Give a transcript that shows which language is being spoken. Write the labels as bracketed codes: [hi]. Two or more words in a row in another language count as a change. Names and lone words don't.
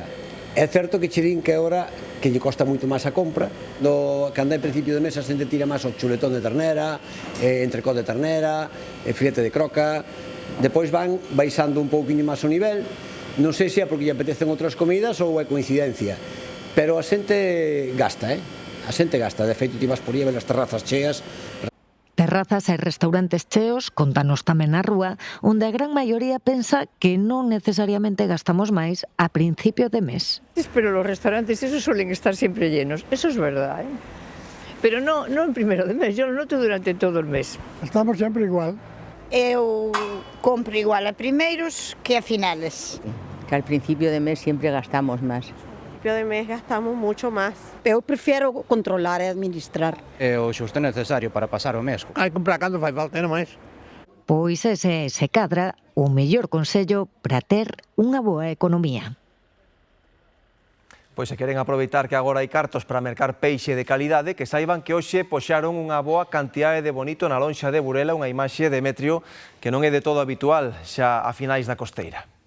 [gl] É certo que che din que agora que lle costa moito máis a compra, cando é principio de mes a xente tira máis o chuletón de ternera, entrecó de ternera, filete de croca, depois van baixando un pouquiño máis o nivel, non sei se é porque lle apetecen outras comidas ou é coincidencia, pero a xente gasta, A xente gasta, de feito ti vas por aí a ver as terrazas cheas. Terrazas e restaurantes cheos, contanos tamén na rúa, onde a gran maioría pensa que non necesariamente gastamos máis a principio de mes. [es] Pero los restaurantes esos suelen estar siempre llenos, eso es verdad, Pero no en primero de mes, yo lo noto durante todo el mes. [gl] Estamos sempre igual. Eu compro igual a primeiros que a finales. [es] Que al principio de mes siempre gastamos más. Al principio de mes gastamos mucho más. [gl] Eu prefiero controlar e administrar. É o xusto necesario para pasar o mes. Hai que comprar cando fai falta, non máis. Pois ese se cadra o mellor consello para ter unha boa economía. Pois se queren aproveitar que agora hai cartos para mercar peixe de calidade, que saiban que hoxe poxaron unha boa cantidade de bonito na lonxa de Burela, unha imaxe de Demetrio que non é de todo habitual xa a finais da costeira.